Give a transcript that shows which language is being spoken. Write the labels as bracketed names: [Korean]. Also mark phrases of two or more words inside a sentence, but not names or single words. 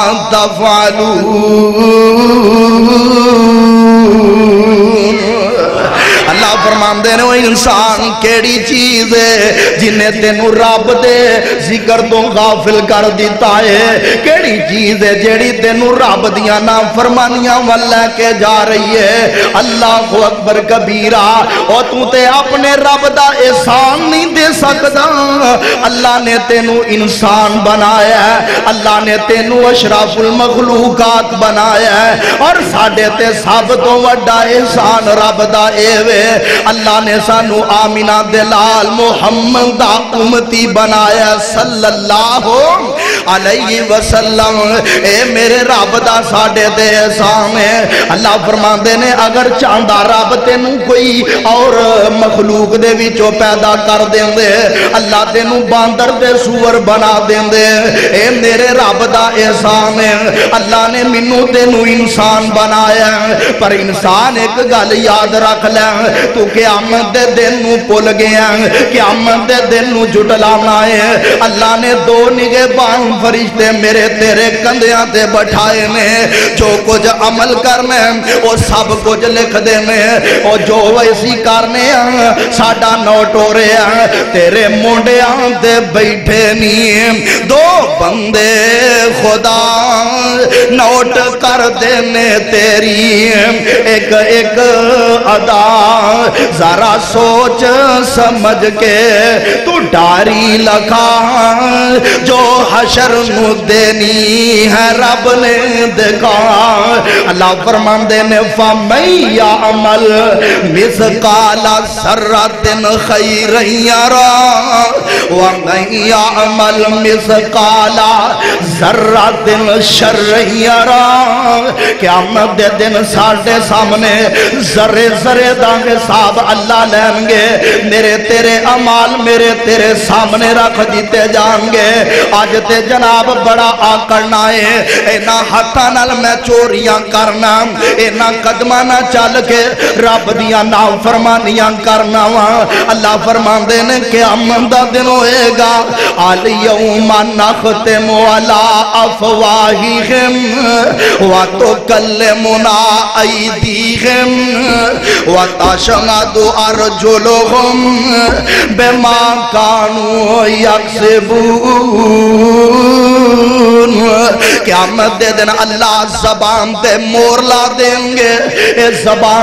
[Punjabi] تفعلون اللہ فرماندے نے وہ انسان کیڑی چیز ہے جنہیں تینوں رب دے ذکر تو غافل کر دیتا ہے کیڑی چیز ہے جیڑی تینوں رب دیاں نافرمانیاں ول لے کے جا رہی ہے [Arabic] اللہ اکبر کبیرہ [Punjabi] اور تو تے اپنے رب دا احسان نہیں دے سکدا اللہ نے تینوں انسان بنایا ہے اللہ نے تینوں اشرف المخلوقات بنایا ہے اور ساڈے تے سب تو وڈا احسان رب دا اے اللہ نے سانو آمینہ دلال محمد دا امتی بنایا [Arabic] صلی اللہ علیہ وسلم [Punjabi] اے میرے رب دا ساڑے دے احسان ہے اللہ فرماندے نے اگر چاندہ رب تینوں کوئی اور مخلوق دے وچوں پیدا کر دیں دے اللہ تینوں باندر دے سور بنا دیں دے اے میرے رب دا احسان ہے اللہ نے منوں تینوں انسان بنایا پر انسان ایک گل یاد رکھ لے تو قیامت دے دن نو پل گیا قیامت دے دن نو جھٹلانا ہے اللہ نے دو نگہبان فرشتے میرے تیرے کندیاں تے بٹھائے نے جو کچھ عمل کرنے وہ سب کچھ لکھ دے میں اور جو ویسی کرنے ساڑا نوٹ ہو رہے ہیں تیرے مونڈے آندے بیٹھے نہیں دو بندے خدا نوٹ کر دینے تیری ایک ایک ادا ذرا سوچ سمجھ کے تو ڈاری لکھا جو حشر نو دینی ہے رب نے دکھا اللہ فرماندے نے [Arabic] فَمَن يَعْمَلْ مِثْقَالَ ذَرَّةٍ خَيْرًا يَرَهُ وَمَن يَعْمَلْ مِثْقَالَ ذَرَّةٍ شَرًّا يَرَهُ [Punjabi] قیامت دے دن ساڑھے سامنے ذرے ذرے دا حساب اللہ لیں گے میرے تیرے عمال میرے تیرے سامنے رکھ دیتے جائیں گے آج تے جناب بڑا آکڑنا ہے اینا ہاتھاں نال میں چوریاں کرنا اینا قدمہ نہ چل کے رب دیاں نافرمانیاں کرنا اللہ فرماندے نے قیامت دا دن ہوئے گا [Arabic] الیوم نختم علی افواہہم وتکلمنا ایدیہم وتشہد ارجلہم بما کانوا یکسبون [Punjabi] قیامت دے دن اللہ زبان تے مور لا دیں گے اس زبان